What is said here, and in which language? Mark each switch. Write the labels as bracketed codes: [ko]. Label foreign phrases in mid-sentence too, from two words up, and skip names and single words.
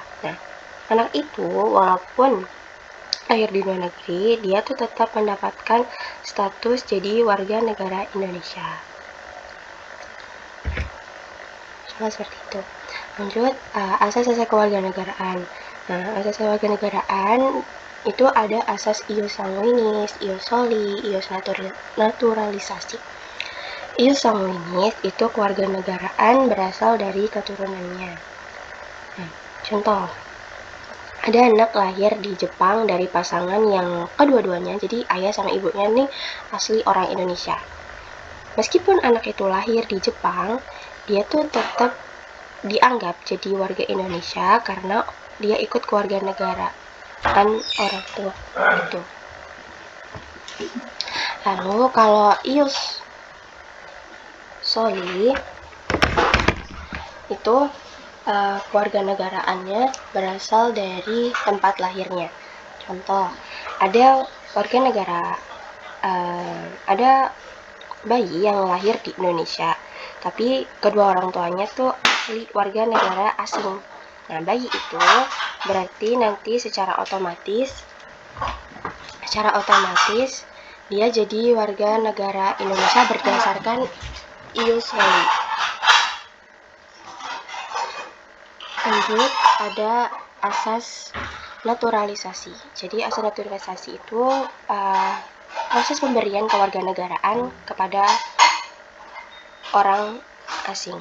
[id] Nah, anak itu walaupun lahir di luar negeri, dia tuh tetap mendapatkan status jadi warga negara Indonesia. Soalnya seperti itu. Lanjut, asas-asas kewarganegaraan. Nah, asas kewarganegaraan itu ada asas [la] ius sanguinis, ius soli, [id] ius naturalisasi. [la] Ius sanguinis [id] itu kewarganegaraan berasal dari keturunannya. Nah, contoh, ada anak lahir di Jepang dari pasangan yang kedua-duanya, jadi ayah sama ibunya nih asli orang Indonesia. Meskipun anak itu lahir di Jepang, dia tuh tetap dianggap jadi warga Indonesia karena dia ikut kewarganegaraan orang tua itu. Lalu kalau [la] ius soli [id] itu kewarganegaraannya berasal dari tempat lahirnya. Contoh, ada warga negara, ada bayi yang lahir di Indonesia, tapi kedua orang tuanya tuh asli warga negara asing. Nah, bayi itu berarti nanti secara otomatis dia jadi warga negara Indonesia berdasarkan [la] ius soli. [id] Lanjut, ada asas naturalisasi. Jadi asal naturalisasi itu proses pemberian kewarganegaraan kepada orang asing.